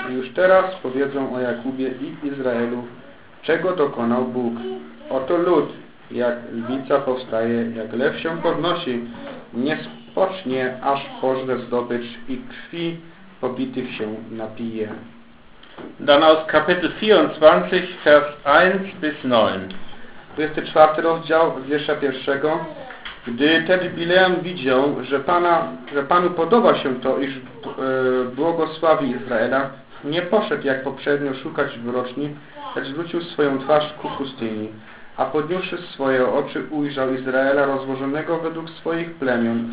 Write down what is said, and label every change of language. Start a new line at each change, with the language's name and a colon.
Polish: Już teraz powiedzą o Jakubie i Izraelu, czego dokonał Bóg. Oto lud, jak lwica powstaje, jak lew się podnosi, nie spocznie, aż pożre zdobycz i krwi pobitych się napije.
German: Dann aus Kapitel 24, Vers 1 bis 9.
Polish: 24 rozdział wiersza pierwszego. Gdy tedy Bileam widział, że Panu podoba się to, iż błogosławi Izraela, nie poszedł jak poprzednio szukać wyroczni, lecz zwrócił swoją twarz ku pustyni. A podniósłszy swoje oczy, ujrzał Izraela rozłożonego według swoich plemion.